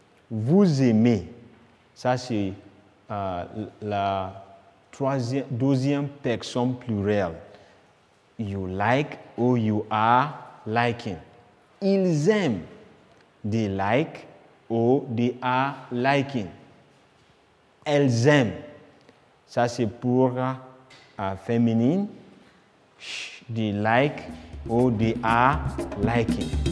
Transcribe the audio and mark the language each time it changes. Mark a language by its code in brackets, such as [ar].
[fr] Vous aimez, ça c'est la deuxième personne plurielle. [en] You like or you are liking. [fr] Ils aiment, [en] they like or they are liking. [fr] Elles aiment, ça c'est pour féminine. [en] They like or they are liking.